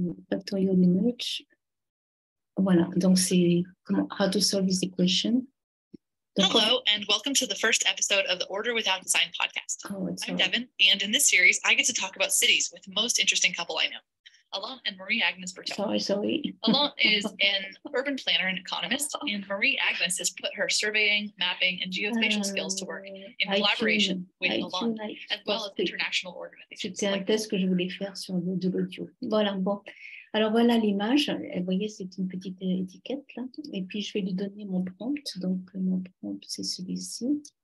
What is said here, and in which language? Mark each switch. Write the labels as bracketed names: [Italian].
[English] Factorial image. [French] Voilà, donc c'est [English] how to solve this equation. Hello, and welcome to the first episode of the Order Without Design podcast. I'm Devin, and in this series, I get to talk about cities with the most interesting couple I know, Alain and Marie-Agnes Bertot. Sorry. Alain is an urban planner and economist, and Marie-Agnes has put her surveying, mapping, and geospatial skills to work in collaboration with Alain, as well as international organizations. [French] C'était un test que je voulais faire sur de l'audio. Voilà, bon. Alors voilà l'image. Vous voyez, c'est une petite étiquette là. Et puis je vais lui donner mon prompt. Donc mon prompt, c'est celui-ci.